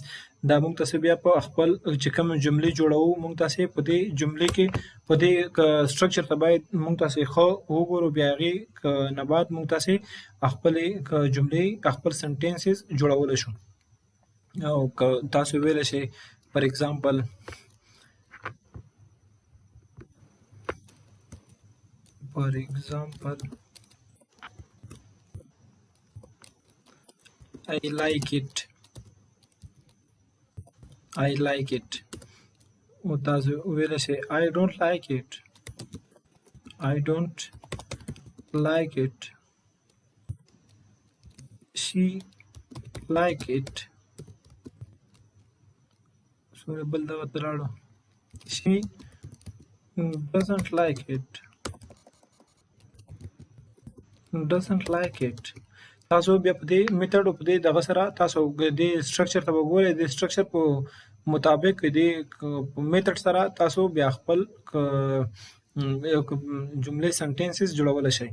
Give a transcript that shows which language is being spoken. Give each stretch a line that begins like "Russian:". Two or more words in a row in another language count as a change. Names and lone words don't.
Pashto: دا موږ تاسو بیا په خپل چې کوم جملې جوړوو موږ تاسو په دې جملې کې په دې structure ته باید موږ تاسو خو وګورو، بیا هغې نه بعد موږ تاسو خپلې جملې خپل سنټینسز جوړولی شو. او که تاسو ویلی شئ
English: for example I like it.
Pashto: او تاسو ویلی شئ
English: I don't like it. She like it.
Pashto: بل دغه ته لاړو.
English: She doesn't like it.
Pashto: تاسو بیا په دې میتھډ او په دې دغه سره تاسو دې سټرکچر ته وګورئ. د سټرکچر په مطابق دې میتھډ سره تاسو بیا خپل جملې سنټینسز جوړولی شئ.